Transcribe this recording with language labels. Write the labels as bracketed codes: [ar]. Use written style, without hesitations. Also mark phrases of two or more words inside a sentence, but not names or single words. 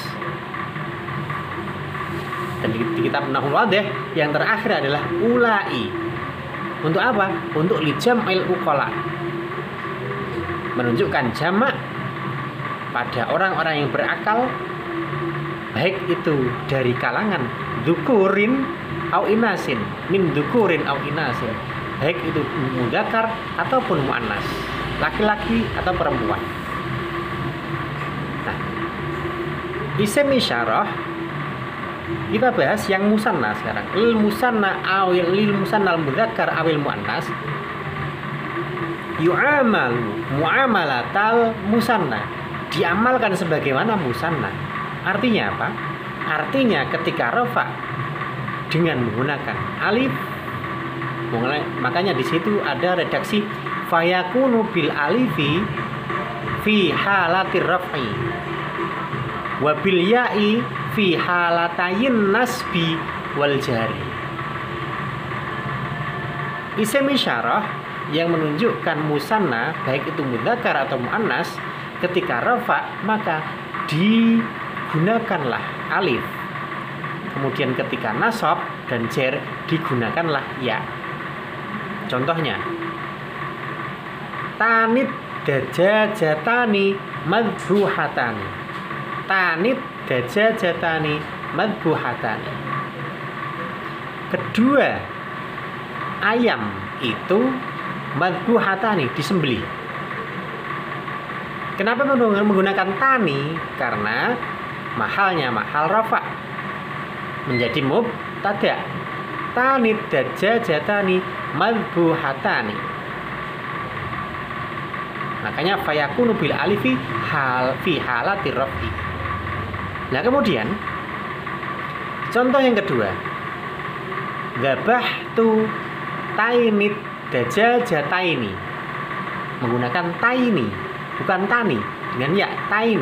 [id] Dan di kitab Nahwu Wadih yang terakhir adalah ulai. Untuk apa? Untuk [ar] لجمع العقلاء, [id] menunjukkan jamak pada orang-orang yang berakal, baik itu dari kalangan [ar] ذكور أو إناث من ذكور أو إناث, [id] baik itu mudzakkar ataupun muannas, laki-laki atau perempuan. Nah, isim isyarah kita bahas yang musanna sekarang. [ar] للمثنى أو للمثنى المذكر أو المؤنث يعامل معاملة المثنى, [id] diamalkan sebagaimana musanna. Artinya apa? Artinya ketika rafa dengan menggunakan alif, makanya di situ ada redaksi [ar] فيكون بالألف في حالة الرفع وبالياء في حالتي النصب والجر. [id] Isim isyarah yang menunjukkan musanna, baik itu mudzakkar atau muannas, ketika rafa maka digunakanlah alif. Kemudian ketika nasab dan jar digunakanlah ya. Contohnya, [ar] تان الدجاجتان مذبوحتان. تان الدجاجتان مذبوحتان. [id] Kedua ayam itu madbuhatani, disembelih. Kenapa menggunakan tani? Karena mahalnya mahal rafa menjadi mubtada. [ar] تان الدجاجتان مذبوحتان. [id] Makanya [ar] فيكون بالألف حال في حالة الرفع. [id] Nah, kemudian contoh yang kedua, [ar] ذبحت تين الدجاجتين, [id] menggunakan taini bukan tani, dengan ya, taini.